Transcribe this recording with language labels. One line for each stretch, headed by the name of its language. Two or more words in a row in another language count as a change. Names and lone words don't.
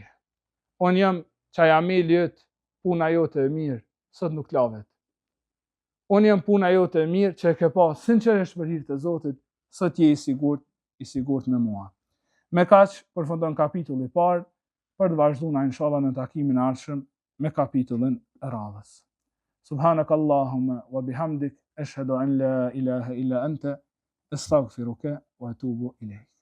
Albanian: Unë jam çaj ameli jot, puna jote e mirë, sot nuk lavet. Unë jam puna jote e mirë që e ke pa sinqerisht për hir të Zotit, sot je i sigurt me mua. Me kaq përfundon kapitulli i parë, për të vazhduar inshallah në takimin e ardhshëm me kapitullin e radhës.
Arabic: سبحانك اللهم وبحمدك أشهد أن لا إله إلا أنت أستغفرك وأتوب إليك.